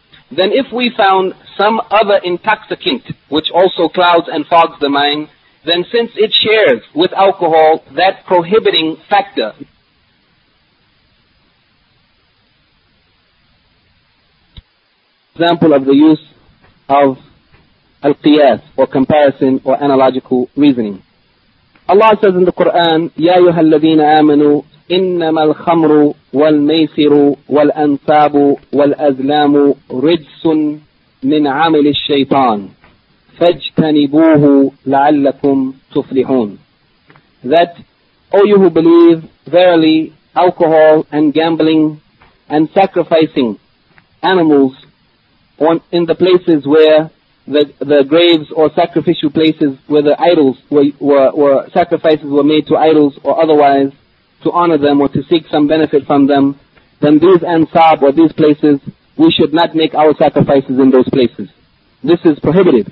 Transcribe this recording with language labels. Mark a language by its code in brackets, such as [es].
[en] then if we found some other intoxicant which also clouds and fogs the mind, then since it shares with alcohol that prohibiting factor, example of the use of al-qiyas or comparison or analogical reasoning. Allah says in the Quran, [ar] Ya ayyuha alladhina amanu, إنما الخمر والميسر والأنساب والأزلام رجس من عمل الشيطان فاجتنبوه لعلكم تفلحون. [en] That, O you who believe, verily alcohol and gambling and sacrificing animals in the places where the graves or sacrificial places where the idols were sacrifices were made to idols or otherwise, to honor them or to seek some benefit from them, then these ansab or these places, we should not make our sacrifices in those places. This is prohibited.